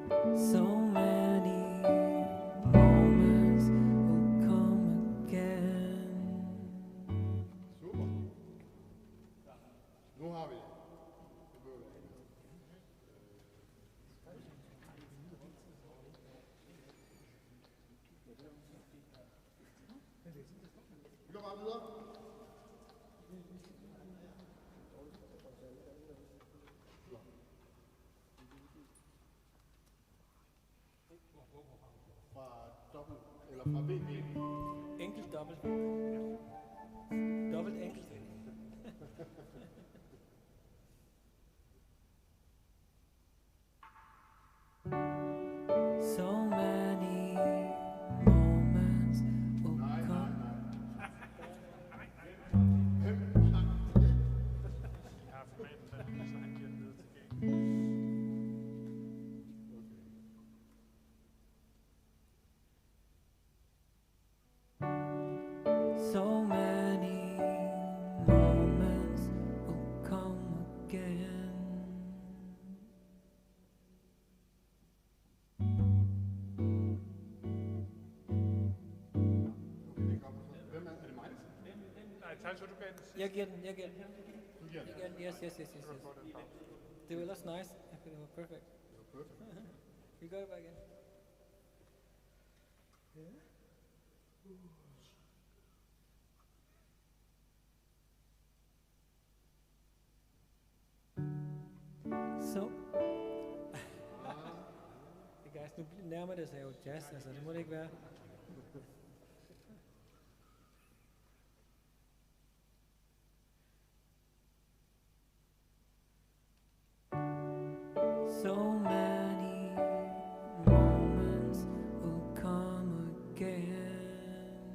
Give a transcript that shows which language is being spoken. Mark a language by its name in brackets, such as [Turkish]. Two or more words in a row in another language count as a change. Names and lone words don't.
[English] So many moments will come again. [Danish] Super. Nu har vi det. Det behøver vi ikke. Vi går bare videre. Fra dobbelt, eller fra VB. Enkelt dobbelt. Dobbelt enkelt. [English] So many moments will [Danish] Nej, nej, [English] come. [Danish] nej. Jeg har formatet så han giver den videre tilgængeligt. [English] So many moments will come again. [Danish] Okay, det kommer så. Hvem er det? Mig, der siger? Nej, Tansjo, du gav den sidste. Jeg giver den. Du giver den. Jeg giver den. Yes. Du kan få den pause. Det var ellers nice. Det var perfect. Det var perfekt. Vi gør det bare igen. Så. Det guys, nu nærmer det sig jo jazz, altså det må det ikke være. [English] So many moments will come again.